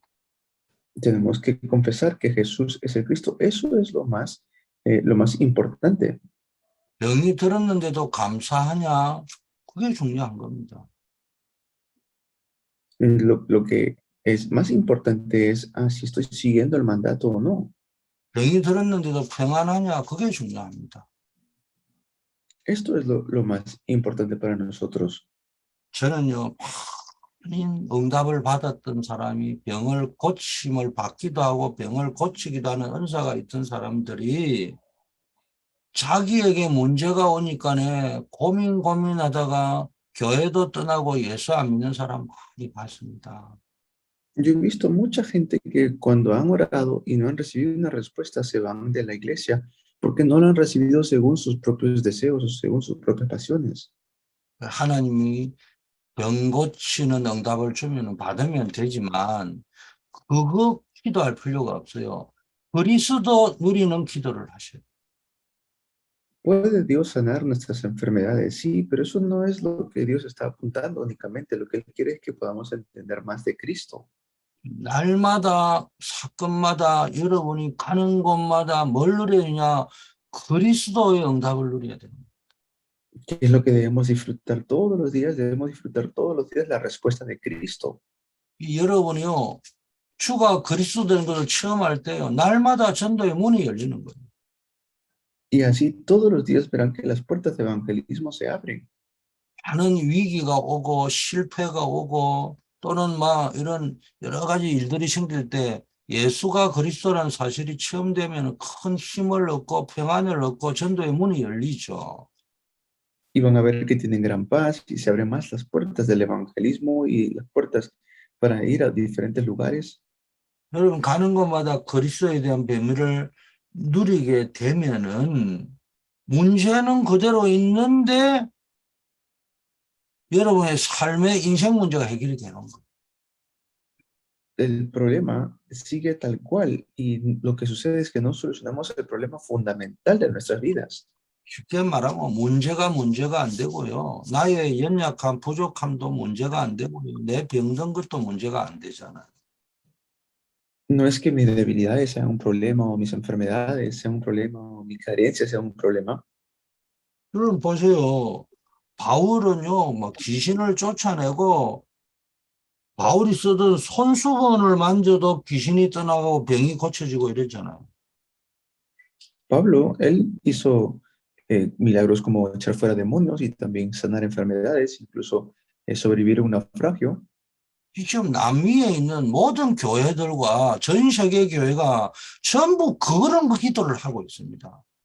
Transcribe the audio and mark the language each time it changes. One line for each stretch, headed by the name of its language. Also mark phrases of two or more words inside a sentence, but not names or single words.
Spanish: Tenemos que confesar que Jesús es el Cristo. Eso es lo más importante.
Korean: 병이 들었는데도 감사하냐 그게 중요한 겁니다.
Spanish: Lo que es más importante es si estoy siguiendo el mandato o no.
Korean: 병이 들었는데도 평안하냐 그게 중요합니다.
Spanish: Esto es lo más importante para nosotros.
Korean: 저는요, 많은 응답을 받았던 사람이 병을 고침을 받기도 하고 병을 고치기도 하는 은사가 있던 사람들이 자기에게 문제가 오니까네 고민하다가 교회도 떠나고 예수 안 믿는 사람 많이 봤습니다.
Spanish: Yo he visto mucha gente que cuando han orado y no han recibido una respuesta se van de la iglesia porque no lo han recibido según sus propios deseos o según sus propias pasiones.
Korean: 하나님이 병 고치는 응답을 주면 받으면 되지만 그거 기도할 필요가 없어요. 그리스도 누리는 기도를 하셔요.
Spanish: ¿Puede Dios sanar nuestras enfermedades? Sí, pero eso no es lo que Dios está apuntando únicamente. Lo que Él quiere es que podamos entender más de Cristo.
Korean: 날마다 사건마다 여러분이 가는 곳마다 뭘 누려야 되냐? 그리스도의 응답을 누려야 됩니다.
Spanish: ¿Qué es lo que debemos disfrutar todos los días? Debemos disfrutar todos los días la respuesta de Cristo.
Korean: 여러분이요, 주가 그리스도 된 것을 체험할 때요, 날마다 전도의 문이 열리는 거예요.
Spanish: Y así todos los días verán que las puertas de evangelismo se abren.
Korean: 많은 위기가 오고 실패가 오고 또는 막 이런 여러 가지 일들이 생길 때 예수가 그리스도라는 사실이 체험되면 큰 힘을 얻고 평안을 얻고 전도의 문이 열리죠.
Spanish: Y van a ver que tienen gran paz y se abren más las puertas del evangelismo y las puertas para ir a diferentes lugares.
Korean: 여러분 가는 곳마다 그리스도에 대한 비밀을 누리게 되면은 문제는 그대로 있는데 여러분의 삶의 인생 문제가 해결이 되는 거예요.
Spanish: El problema sigue tal cual y lo que sucede es que no solucionamos el problema fundamental de nuestras vidas.
Korean: 쉽게 말하면 문제가 안 되고요. 나의 연약함, 부족함도 문제가 안 되고요. 내 병든 것도 문제가 안 되잖아요.
Spanish: No es que mis debilidades sean un problema o mis enfermedades sean un problema o mis carencias sean un problema.
Korean: 여러분 보세요. 바울은요, 막 귀신을 쫓아내고 바울이 쓰던 손수건을 만져도 귀신이 떠나가고 병이 고쳐지고 이랬잖아요.
Spanish: Pablo, él hizo milagros como echar fuera demonios y también sanar enfermedades, incluso sobrevivir a un naufragio.
Korean: 지금 남미에 있는 모든 교회들과 전 세계 교회가 전부 그런 기도를 하고 있습니다.